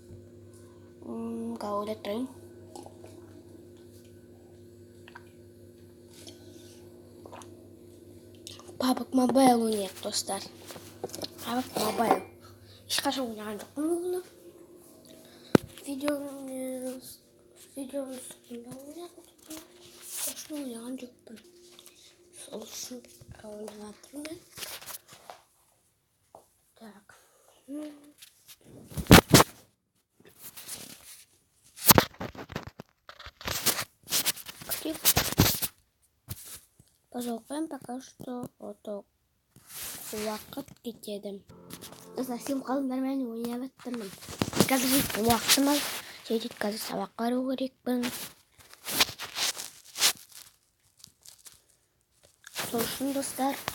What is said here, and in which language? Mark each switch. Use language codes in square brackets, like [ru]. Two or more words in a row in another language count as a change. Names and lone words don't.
[kk] Ойлап тұрайын. PUBG Mobile ойнайық достар. PUBG Mobile. Ешқашан ойнаған жоқпын оны. Видеомыз ойнаған жоқпын. Сол үшін ойнаған тұрмын. [ru] Так. Пожалуйста, пока что [kk] уақыт кетеді. Совсем қалыңдармен ойнап тұрмын. Қазір уақытым аз. Сөйтіп қазір сабаққа бару керекпін. Сол үшін достар.